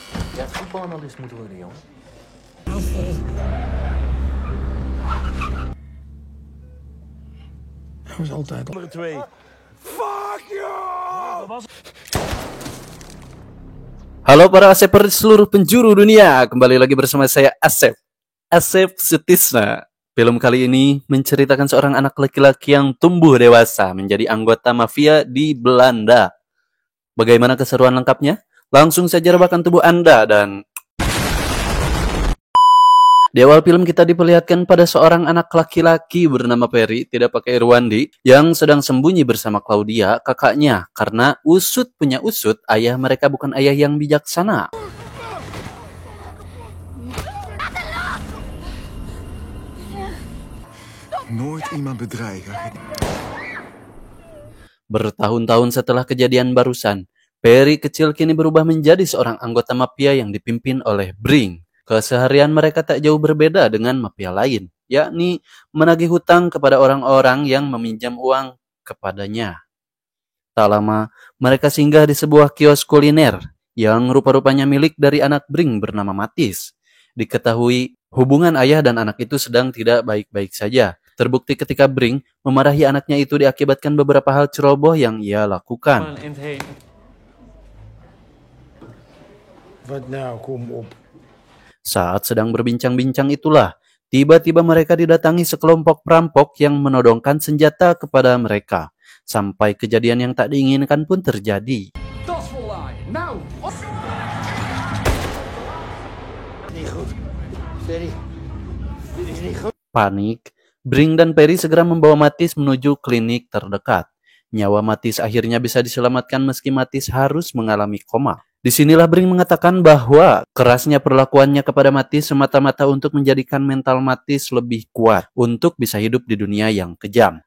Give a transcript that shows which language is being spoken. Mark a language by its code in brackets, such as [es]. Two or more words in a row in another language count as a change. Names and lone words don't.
[nl] Ja, voetbalanalist moeten worden, jongen. Hij was altijd al. Andere twee. [en] Fuck you! [id] Halo para Asepers di seluruh penjuru dunia, kembali lagi bersama saya Asep Sutisna. Film kali ini menceritakan seorang anak laki-laki yang tumbuh dewasa menjadi anggota mafia di Belanda. Bagaimana keseruan lengkapnya? Langsung saja rebakan tubuh Anda dan... Di awal film kita diperlihatkan pada seorang anak laki-laki bernama Perry, tidak pakai Irwandi, yang sedang sembunyi bersama Claudia, kakaknya, karena usut punya usut, ayah mereka bukan ayah yang bijaksana. [nl] Nooit iemand bedreigen. [id] Bertahun-tahun setelah kejadian barusan, Perry kecil kini berubah menjadi seorang anggota mafia yang dipimpin oleh Brink. Keseharian mereka tak jauh berbeda dengan mafia lain, yakni menagih hutang kepada orang-orang yang meminjam uang kepadanya. Tak lama, mereka singgah di sebuah kios kuliner yang rupa-rupanya milik dari anak Brink bernama Matis. Diketahui hubungan ayah dan anak itu sedang tidak baik-baik saja. Terbukti ketika Brink memarahi anaknya itu diakibatkan beberapa hal ceroboh yang ia lakukan. [nl] Wat nou, kom op. [id] Saat sedang berbincang-bincang itulah, tiba-tiba mereka didatangi sekelompok perampok yang menodongkan senjata kepada mereka. Sampai kejadian yang tak diinginkan pun terjadi. [nl] Dat is vollaaien. Nou! Niet goed. Ferry, dit is niet goed. [id] Panik, Brink dan Perry segera membawa Matis menuju klinik terdekat. Nyawa Matis akhirnya bisa diselamatkan meski Matis harus mengalami koma. Disinilah Brink mengatakan bahwa kerasnya perlakuannya kepada Matis semata-mata untuk menjadikan mental Matis lebih kuat untuk bisa hidup di dunia yang kejam.